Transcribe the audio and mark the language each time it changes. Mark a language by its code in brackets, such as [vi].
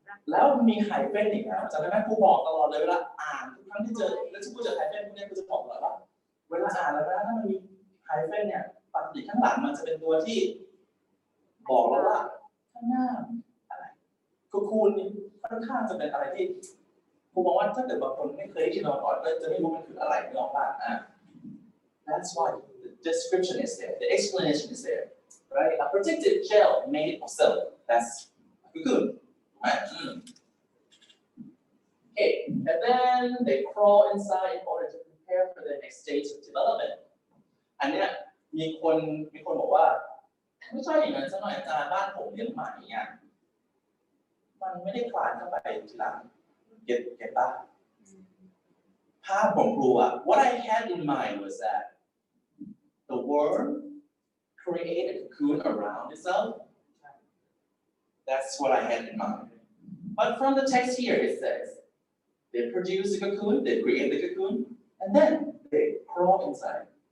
[th] แล้วมีไฮเฟนอีกนะจำได้ไหมครูบอกตลอดเลยเวลาอ่านทุกครั้งที่เจอแล้วที่ครูเจอไฮเฟนพวกนี้ครูจะบอกตลอดว่าเวลาอ่านแล้วนะถ้ามันมีไฮเฟนเนี่ยปกติข้างหลังมันจะเป็นตัวที่บอกเราว่าข้างหน้าอะไรคูณนี่ค่อนข้างจะเป็นอะไรที่ครูบอกว่าถ้าเกิดบางคนไม่เคยได้ยินมาก่อนก็จะไม่รู้มันคืออะไรไม่ออกบ้าง [en] That's why the description is there, the explanation is there, right? A protective shell made of silk. That's cocoon, right? Okay, and then they crawl inside in order to prepare for the next stage of development. [th] อันเนี้ยมีคนบอกว่าไม่ใช่อย่างนั้นซะหน่อยอาจารย์บ้านผมเลี้ยงหมาอย่างเงี้ยมันไม่ได้คลานเข้าไปทีหลังเก็บป่ะภาพของครูอะ [en] What I had in mind was that the worm created a cocoon around itself. That's what I had in mind. But from the text here, it says they produce the cocoon, they create the cocoon, and then they crawl inside.